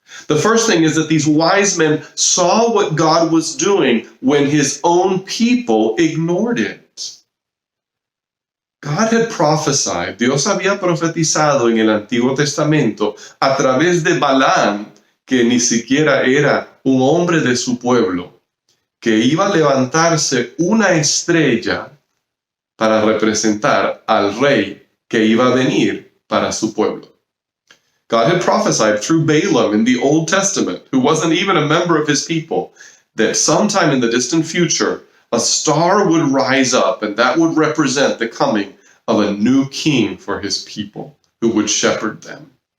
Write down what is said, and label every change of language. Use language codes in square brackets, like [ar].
[en] The first thing is that these wise men saw what God was doing when his own people ignored it. God had prophesied, [es] Dios había profetizado en el Antiguo Testamento a través de Balaam, que ni siquiera era un hombre de su pueblo, que iba a levantarse una estrella para representar al rey que iba a venir para su pueblo. [en] God had prophesied through Balaam in the Old Testament, who wasn't even a member of his people, that sometime in the distant future, a star would rise up, and that would represent the coming of a new king for his people, who would shepherd them.